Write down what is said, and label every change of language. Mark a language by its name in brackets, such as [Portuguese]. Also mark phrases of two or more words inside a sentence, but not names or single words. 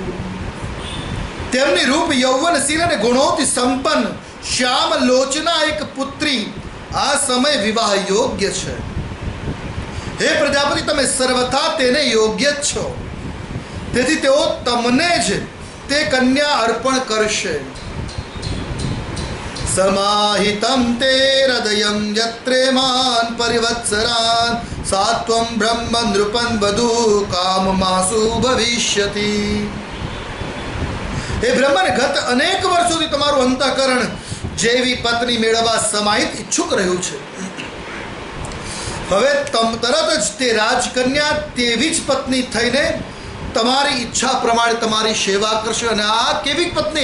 [Gujarati] તેમની રૂપ યૌવનશીલ અને ગુણોથી સંપન્ન શ્યામ લોચના એક પુત્રી આ સમય વિવાહ યોગ્ય છે. હે પ્રજાપતિ, તમે સર્વથા તેને યોગ્ય જ છો, તેથી તેઓ તમને જ તે કન્યા અર્પણ કરશે. [Sanskrit] समाहितं ते हृदयं यत्रेमान् परिवत्सरान् सात्वं ब्रह्म नृपन् वधू काममासु भविष्यति। [Gujarati] हे બ્રહ્મન, ગત અનેક વર્ષોથી તમારું અંતઃકરણ જેવી પત્ની મેળવવા સમાહિત ઈચ્છુક રહ્યું છે. હવે તરત જ તે રાજકન્યા તેવી જ પત્ની થઈને તમારી ઈચ્છા પ્રમાણે તમારી સેવા કરશે. અને આ કેવી પત્ની?